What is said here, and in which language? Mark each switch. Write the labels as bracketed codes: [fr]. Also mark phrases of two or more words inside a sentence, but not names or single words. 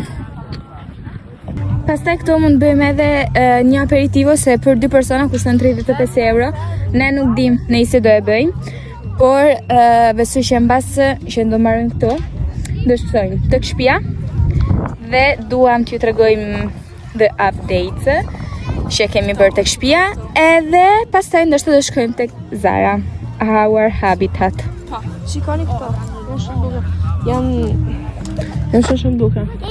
[sq] Pastaj këtu mund bëjmë edhe një aperitivo se për 2 persona kushton 35 euro. Ne nuk dim nëse do e bëjmë, por besoj që mbas që do marrim këtu, do shkojmë tek shtëpia dhe duam t'ju tregojmë [en] the updates [sq] që kemi bërë tek shtëpia, edhe pastaj ndoshta do shkojmë tek Zara, [en] our habitat. [sq] Po, shikoni këto. Janë shumë bukur. Janë shumë bukur.